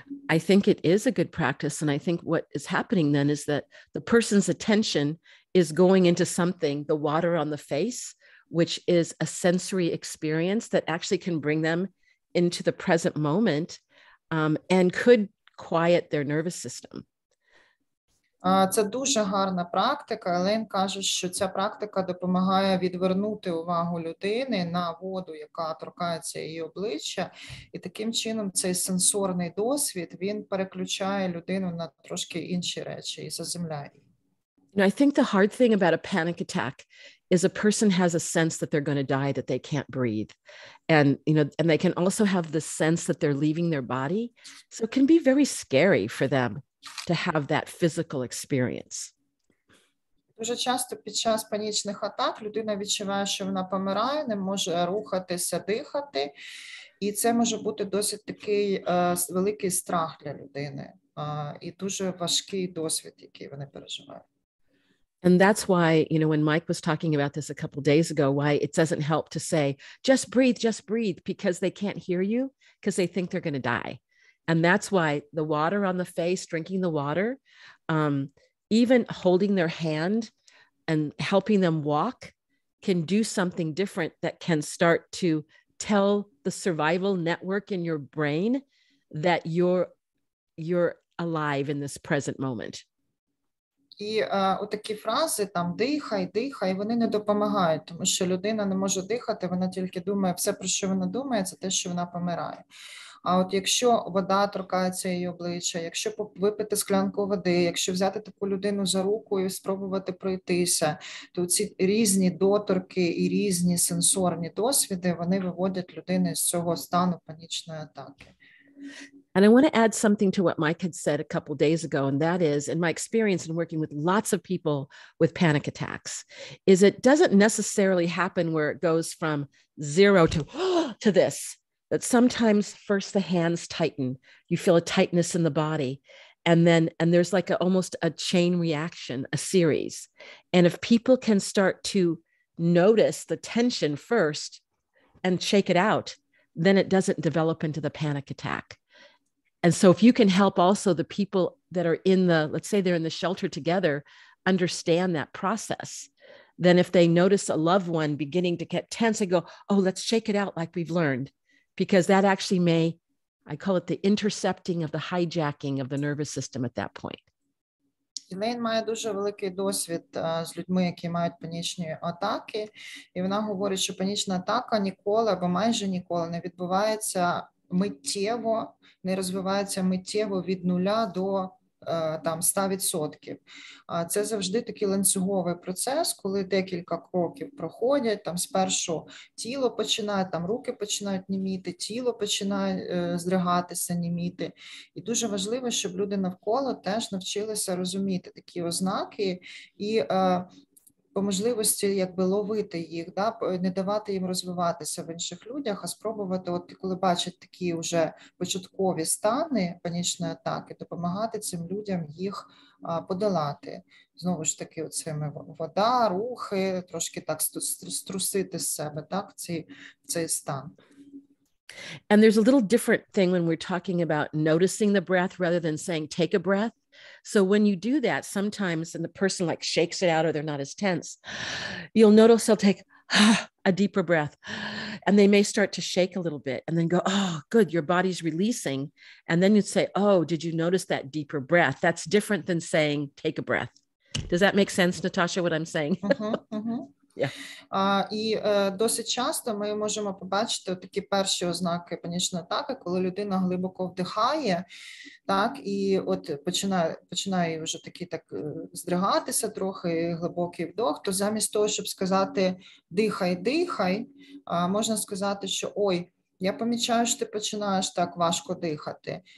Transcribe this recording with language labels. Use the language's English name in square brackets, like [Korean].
[English] I think it is a good practice. And I think what is happening then is that the person's attention is going into something, the water on the face, which is a sensory experience that actually can bring them into the present moment and could quiet their nervous system. [Ukrainian] Це дуже гарна практика. Елейн каже, що ця практика допомагає відвернути увагу людини на воду, яка торкається її обличчя, і таким чином цей сенсорний досвід, він переключає людину на трошки інші речі і заземляє її. [English] You know, I think the hard thing about a panic attack is a person has a sense that they're going to die, that they can't breathe. And, you know, and they can also have the sense that they're leaving their body. So it can be very scary for them to have that physical experience. [Ukrainian] Дуже часто під час панічних атак людина відчуває, що вона помирає, не може рухатися, дихати. І це може бути досить такий великий страх для людини. І дуже важкий досвід, який вони переживають. [English] And that's why, you know, when Mike was talking about this a couple of days ago, why it doesn't help to say, just breathe, because they can't hear you, because they think they're going to die. And that's why the water on the face, drinking the water, even holding their hand and helping them walk can do something different that can start to tell the survival network in your brain that you're alive in this present moment. [Ukrainian] І отакі фрази, там, дихай, вони не допомагають, тому що людина не може дихати, вона тільки думає, все, про що вона думає, це те, що вона помирає. А от якщо вода торкається її обличчя, якщо випити склянку води, якщо взяти таку людину за руку і спробувати пройтися, то ці різні доторки і різні сенсорні досвіди, вони виводять людину з цього стану панічної атаки. [English] And I want to add something to what Mike had said a couple of days ago, and that is, in my experience in working with lots of people with panic attacks, is it doesn't necessarily happen where it goes from 0 to this, that sometimes first the hands tighten, you feel a tightness in the body, and there's like almost a chain reaction, a series. And if people can start to notice the tension first and shake it out, then it doesn't develop into the panic attack. And so if you can help also the people that are let's say they're in the shelter together, understand that process, then if they notice a loved one beginning to get tense, they go, oh, let's shake it out like we've learned, because that actually I call it the intercepting of the hijacking of the nervous system at that point. [Ukrainian] Елейн має дуже великий досвід з людьми, які мають панічні атаки, і вона говорить, що панічна атака ніколи або майже ніколи не відбувається миттєво, не розвивається миттєво від 0 до там 100%. Це завжди такий ланцюговий процес, коли декілька кроків проходять, там спершу тіло починає, там руки починають німіти, тіло починає здригатися, німіти. І дуже важливо, щоб люди навколо теж навчилися розуміти такі ознаки і по можливості якби ловити їх, да, не давати їм розвиватися в інших людях, а спробувати, от коли бачать такі вже початкові стани панічної атаки, допомагати цим людям їх подолати. Знову ж таки, оцими вода, рухи, трошки так струсити з себе, так, цей стан. [English] And there's a little different thing when we're talking about noticing the breath rather than saying, take a breath. So when you do that, sometimes, and the person like shakes it out or they're not as tense, you'll notice they'll take a deeper breath and they may start to shake a little bit and then go, oh, good, your body's releasing. And then you'd say, oh, did you notice that deeper breath? That's different than saying, take a breath. Does that make sense, Natasha, what I'm saying? Yeah. [Ukrainian] І досить часто ми можемо побачити такі перші ознаки панічної атаки, коли людина глибоко вдихає, так, і от починає вже так здригатися трохи, глибокий вдох, то замість того, щоб сказати дихай, можна сказати, що ой, я помічаю, що ти починаєш так важко дихати.